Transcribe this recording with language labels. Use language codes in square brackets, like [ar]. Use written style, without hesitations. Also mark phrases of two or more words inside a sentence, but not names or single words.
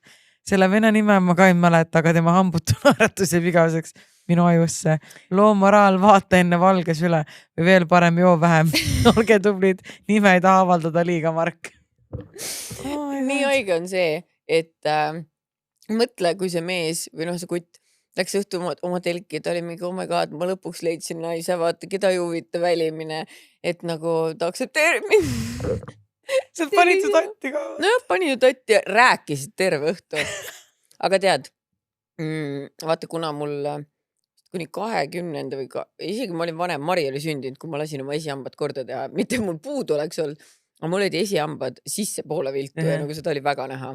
[et] Selle vene nime ma ka ei mäleta, aga tema hambutu naeratus jääb igaveseks minu ajusse. Loo moraal, vaata enne valges üle või veel parem joo vähem. Olge tublid, nime ei taha avaldada liiga, Mark. Nii haige on see, et mõtle, kui see mees või see kutt läks õhtu oma telki, ta oli mingi, [en] oh my god, [et] ma lõpuks leidsin naise, vaata, keda ei huvita välimine, et nagu ta aktsepteerib mind. Sa panid su tatti ka? Nojah, panin ju tatti ja rääkisid terve õhtu. Aga tead, vaata, kuna mul kuni 20 või isegi ma olin vanem, Mari oli sündinud, kui ma lasin oma esihambad korda teha, mitte mul puudu oleks olnud, aga mul olid esihambad sisse poole viltu ja nagu seda oli väga näha.